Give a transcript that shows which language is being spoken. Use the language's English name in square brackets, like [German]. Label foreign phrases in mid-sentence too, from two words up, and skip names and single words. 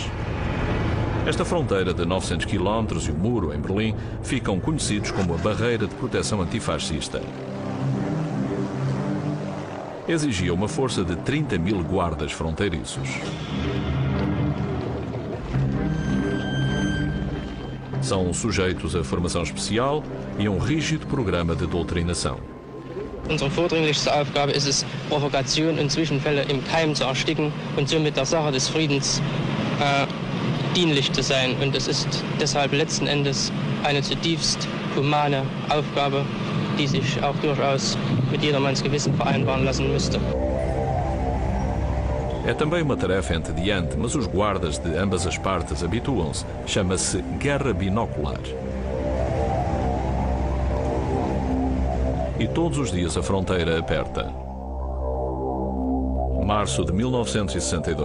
[Portuguese] Esta fronteira de 900 km e o muro em Berlim ficam conhecidos como a Barreira de Proteção Antifascista. Exigia uma força de 30.000 guardas fronteiriços. São sujeitos a formação especial e a um rígido programa de doutrinação. [German] Unsere vordringlichste Aufgabe ist es, Provokationen und Zwischenfälle im Keim zu ersticken und somit der Sache des Friedens dienlich zu sein. Und es ist deshalb letzten Endes eine zutiefst humane Aufgabe, die sich auch durchaus mit jedermanns Gewissen vereinbaren lassen müsste. [Portuguese] É também uma tarefa entediante, mas os guardas de ambas as partes habituam-se. Chama-se guerra binocular. E todos os dias a fronteira aperta. Março de 1962.